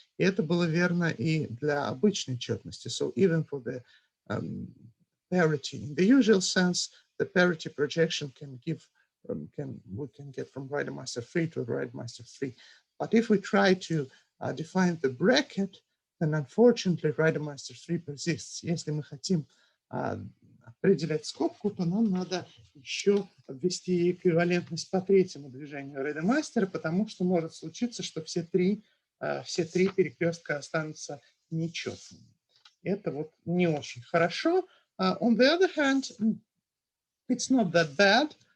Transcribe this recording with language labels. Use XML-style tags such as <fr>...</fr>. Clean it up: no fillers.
<ru>И это было верно и для обычной четности.</ru> <en>So even for the parity in the usual sense, the parity projection can give we can get from Reidemeister 3 to Reidemeister 3. But if we try to define the bracket, then unfortunately Reidemeister 3 persists.</en> <ru>Если мы хотим определять скобку, то нам надо еще ввести эквивалентность по третьему движению Reidemeister, потому что может случиться, что все три перекрестка останутся нечетными. Это вот не очень хорошо.</ru> <en>On the other hand, it's not that bad.</en>